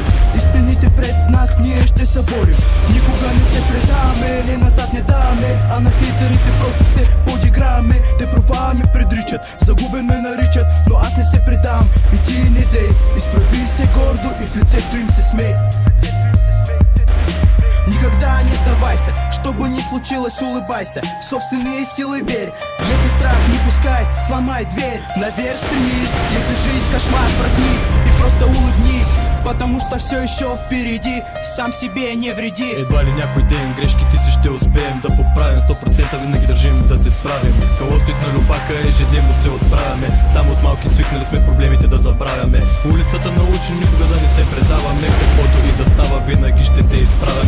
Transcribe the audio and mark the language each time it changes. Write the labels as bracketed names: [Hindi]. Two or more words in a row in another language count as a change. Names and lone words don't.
[Bulgarian] Истините пред нас ние ще се борим. Никога не се предаваме, не назад не даваме, а на хейтерите просто се подиграваме. Те провала ме предричат, загубен ме наричат, но аз не се предавам. И ти не дей, изправи се гордо и в лицето им се смей. [Russian] Никогда не сдавайся, что бы ни случилось, улыбайся в собственные силы верь. Если страх не пускает, сломай дверь. Наверх стремись, если жизнь кошмар, проснись и просто улыбнись, потому что все еще впереди, сам себе не вреди. [Bulgarian] Едва ли някой ден грешките си ще успеем да поправим, 100% винаги държим да се справим. Калостит на любака ежедневно се отправяме, там от малки свикнали сме проблемите да забравяме. Улицата научи никога да не се предаваме, каквото и да става винаги ще се изправяме.